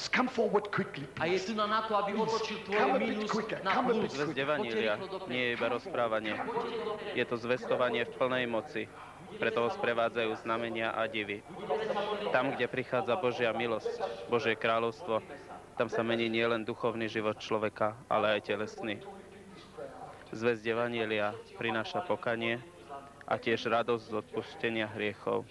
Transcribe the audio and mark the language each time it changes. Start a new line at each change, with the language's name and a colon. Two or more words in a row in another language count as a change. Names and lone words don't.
English: Come forward quickly,
Slovak: A je
English: please.
Slovak: tu na to, aby otočil tvoje
English: Come a bit
Slovak: mínus
English: quicker,
Slovak: na
English: come a bit
Slovak: plus. Zväzť evanjelia nie je iba rozprávanie. Je to zvestovanie v plnej moci. Preto ho sprevádzajú znamenia a divy. Tam, kde prichádza Božia milosť, Božie kráľovstvo, tam sa mení nielen duchovný život človeka, ale aj telesný. Zväzť evanjelia prináša pokanie a tiež radosť z odpustenia hriechov.